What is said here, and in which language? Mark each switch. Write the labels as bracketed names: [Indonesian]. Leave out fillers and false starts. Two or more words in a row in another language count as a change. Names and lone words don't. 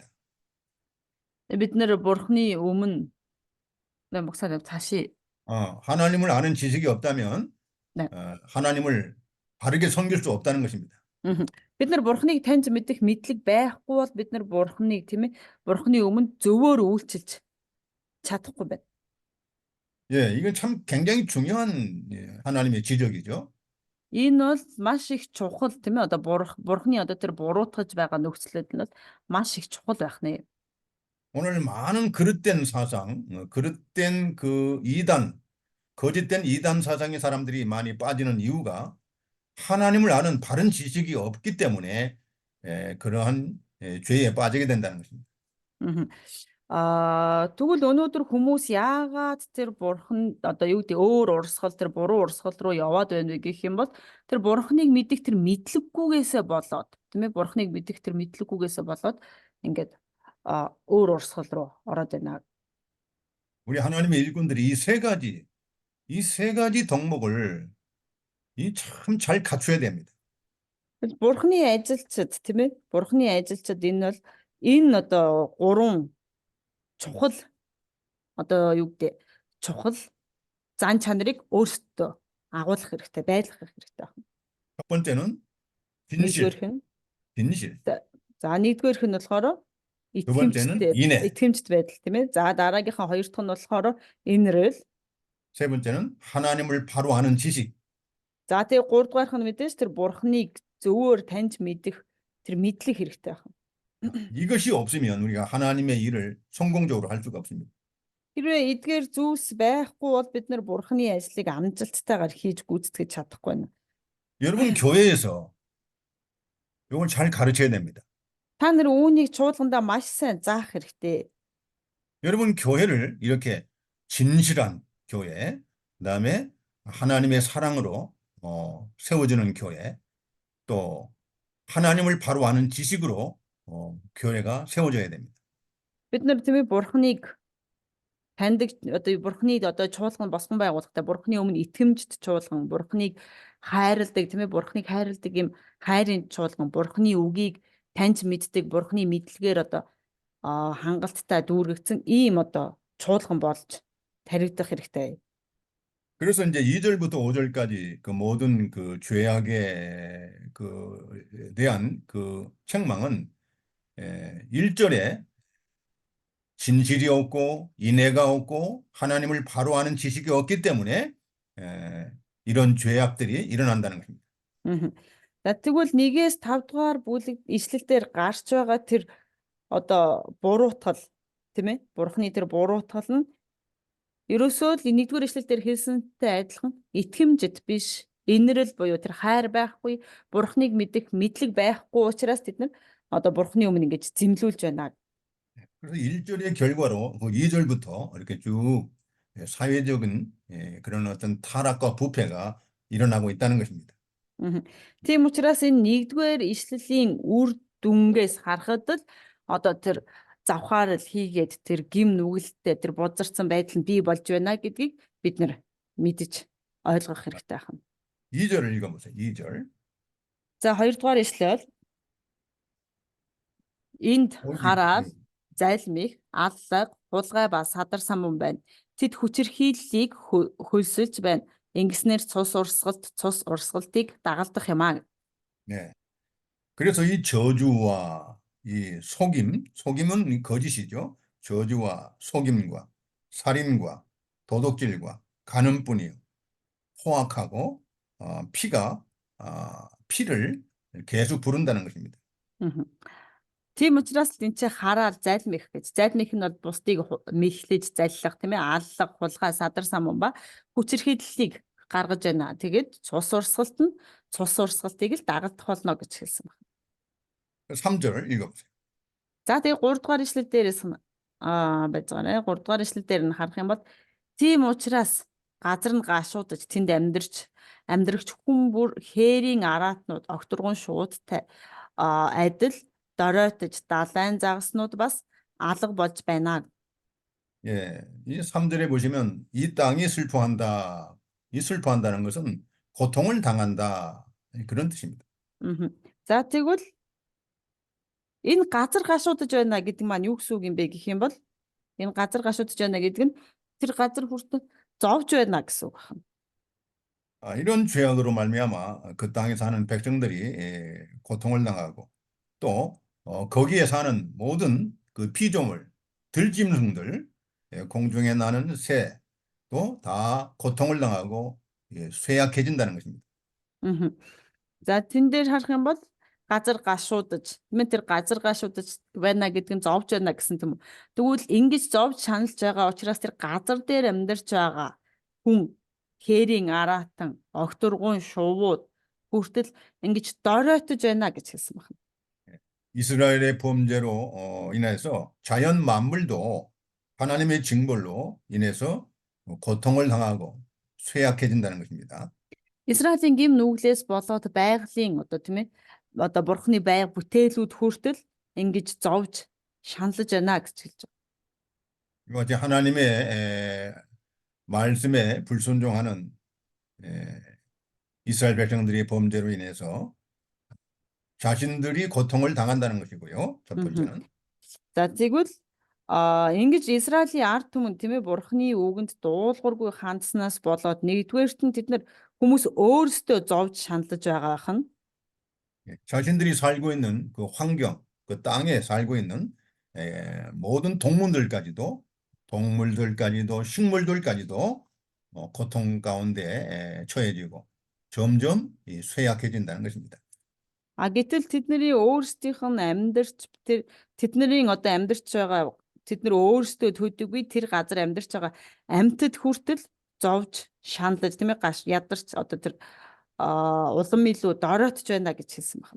[Mongolian] Бид нэр бурхны өмнө [Korean] 목사님 다시 하나님을 아는 지식이 없다면 네. 하나님을 바르게 섬길 수 없다는 것입니다. [Mongolian] бид нар бурхныг таньж мэдэх мэдлэг байхгүй бол бид нар бурхныг тийм ээ бурхны өмнө зөвөр үйлчилж чадахгүй байна. [Korean] 예, 이건 참 굉장히 중요한 하나님의 지적이죠. [Mongolian] Энэ бол маш их чухал тийм ээ одоо бурхны одоо тэр буруутгаж байгаа нөхцөлөд нь маш их чухал байх нэ. [Korean] 오늘 많은 그릇된 사상, 그릇된 그 거짓된 이단 사상의 사람들이 많이 빠지는 이유가 하나님을 아는 바른 지식이 없기 때문에 그러한 죄에 빠지게 된다는 것입니다. [Mongolian] Тэгвэл өнөөдөр хүмүүс яагаад тэр бурхан одоо юу гэдэг өөр урсгал тэр буруу урсгал руу яваад байна вэ гэх юм бол тэр бурханыг мэдих тэр мэдлэггүйгээсээ болоод тийм ээ бурханыг мэдих тэр мэдлэггүйгээсээ болоод ингээд өөр урсгал руу ороод байна. [Korean] 우리 하나님의 일꾼들이 이 세 가지 덕목을 참 잘 갖춰야 됩니다. [Mongolian] Бурханы ажилчид тийм ээ бурханы ажилчид энэ бол энэ одоо гурван чухал одоо юу гэдэг чухал зан чанарыг өөрсдөө агуулах хэрэгтэй, байлгах хэрэгтэй байна. [Korean] 첫 번째는 [Mongolian] Нэгдүгээрх нь [Korean] 진실. [Mongolian] за нэгдүгээрх нь болохоор [Korean] 두 번째는 인애. [Mongolian] итгэмжт байдал тийм ээ. За дараагийнхаа хоёр дахь нь болохоор инэрэл. [Korean] 세 번째는 하나님을 바로 아는 지식. [Mongolian] За тэгээ гуравдугаарх нь мэдээж тэр бурхныг зөвөр таньж мэдэх тэр мэдлэг хэрэгтэй байна. [Korean] 이것이 없으면 우리가 하나님의 일을 성공적으로 할 수가 없습니다. [Mongolian] Хэрвээ эдгээр зүйлс байхгүй бол бид нар бурхны ажлыг амжилттайгаар хийж гүйцэтгэж чадахгүй байна. [Korean] 여러분 교회에서 이걸 잘 가르쳐야 됩니다. [Mongolian] Та нар үүнийг чуулгандаа маш сайн заах хэрэгтэй. [Korean] 여러분 교회를 이렇게 진실한 교회, 그다음에 하나님의 사랑으로 세워지는 교회, 또 하나님을 바로 아는 지식으로 교회가 세워져야 됩니다. [Mongolian] Бид нар тийм ээ бурхныг таньдаг одоо бурхныг одоо чуулган босгон байгуулахдаа бурхны өмнө итгэмжт чуулган бурхныг хайрладаг тийм ээ бурхныг хайрладаг юм хайрын чуулган бурхны үгийг таньж мэддэг бурхны мэдлэгээр одоо хангалттай дүүргэгдсэн ийм одоо чуулган болж таригдах хэрэгтэй. [Korean] 그래서 이제 2절부터 5절까지 그 모든 그 죄악에 대한 그 책망은 1절에 진실이 없고 인애가 없고 하나님을 바로 아는 지식이 없기 때문에 이런 죄악들이 일어난다는 것입니다. Мгм. [Mongolian] За тэгвэл 1-5 дугаар бүлэг ишлэлээр гарч байгаа тэр одоо буруутгал тийм ээ? Бурхны тэр буруутгал нь ерөөсөө л 1-р ишлэлээр хэлсэнтэй адилхан итгэмжит биш, инрэл буюу тэр хайр байхгүй, Бурхныг мэдэх мэдлэг байхгүй учраас тэд нар одоо Бурхны өмнө ингэж зэмлүүлж байна. [Korean] 그래서 1절의 결과로 그 2절부터 이렇게 쭉 사회적인 그런 어떤 타락과 부패가 일어나고 있다는 것입니다. Мгм. [Mongolian] Тийм учраас энэ 1-р ишлэлийн үр дүнгээс харахад л одоо тэр завхаарл хийгээд тэр гим нүгэлттэй тэр бузарсан байдал нь бий болж байна гэдгийг бид нар мэдэж ойлгох хэрэгтэй байна. [Korean] 2절을 읽어보세요. 2절. [Mongolian] За 2-р ишлэл энд хараад зайлмих, аллаг, хулгай ба садар самун байна. Тэд хүчирхийллийг хөлсөлж байна. Ингэснээр цус урсгалтыг дагалдах юм аа. [Korean] 네. 그래서 이 저주와 이 속임은 이 거짓이죠. 저주와 속임과 살인과 도둑질과 간음뿐이요. 포악하고 피가 피를 계속 부른다는 것입니다. Мгм. [Mongolian] Тийм учраас л энэ чи хараад зайлмих гэж. Зайлмих нь бол бусдыг мэхлэж заллах тийм ээ аллах, хулгай, садар самун ба хүчирхийллийг гаргаж байна. Тэгээд цус урсгалтыг л дагалдах болно гэж хэлсэн байна. [Korean] 3절 읽어보세요. [Mongolian] За тэгээд 3 дугаар ишлэл дээрээс нь байж байгаа нэ. 3 дугаар ишлэл дээр нь харах юм бол тийм учраас газар нь гашуудаж тэнд амьдрагч хүн бүр хээрийн араатнууд огторгон шуудтай адил доройтож далайн загаснууд бас алга болж байна. [Korean] 예, 이 3절에 보시면 이 땅이 슬퍼한다. 이 슬퍼한다는 것은 고통을 당한다. 그런 뜻입니다. Мгм. [Mongolian] За тэгвэл энэ газар гашуудж байна гэдэг маань юу гэсэн үг юм бэ гэх юм бол энэ газар гашуудж байна гэдэг нь тэр газар хүртэл зовж байна гэсэн үг байна. [Korean] 이런 죄악으로 말미암아 그 땅에 사는 백성들이 고통을 당하고 또 거기에 사는 모든 그 피조물, 들짐승들, 공중에 나는 새도 다 고통을 당하고 쇠약해진다는 것입니다. Мгм. [Mongolian] За тэн дээр харах юм бол газар гашуудж тэр газар гашуудж байна гэдэг нь зовж байна гэсэн юм. Тэгвэл ингэж зовж шаналж байгаа учраас тэр газар дээр амьдарч байгаа хүн хээрийн араатан огторгун шувууд хүртэл ингэж доройтож байна гэж хэлсэн байна. [Korean] 이스라엘의 범죄로 인해서 자연 만물도 하나님의 징벌로 인해서 고통을 당하고 쇠약해진다는 것입니다. [Mongolian] Израилийн гим нүглээс болоод байгалийн одоо тийм ээ одоо бурхны байг бүтээлүүд хүртэл ингэж зовж шаналж байна гэж хэлж байна. [Korean] 이것이 하나님의 말씀에 불순종하는 이스라엘 백성들의 범죄로 인해서 자신들이 고통을 당한다는 것이고요. 첫 번째는. [Mongolian] За тэгвэл ингэж Израилийн ард түмэн тийм ээ бурхны үгэнд дуулуургүй хандснаас болоод нэгдүгээрт нь тэд нар хүмүүс өөрсдөө зовж шаналж байгаа хэн [Korean] 자신들이 살고 있는 그 환경, 그 땅에 살고 있는 모든 동물들까지도 식물들까지도 고통 가운데 처해지고 점점 쇠약해진다는 것입니다. [Mongolian] гэтэл тэдний өөрсдийнх нь тэдний одоо амьдарч байгаа тэд нар өөрсдөө төдийгүй тэр газар амьдарч байгаа амьтад хүртэл зовж шаналж тийм ээ ядарч одоо тэр улам илүү доройтж байна гэж хэлсэн байна.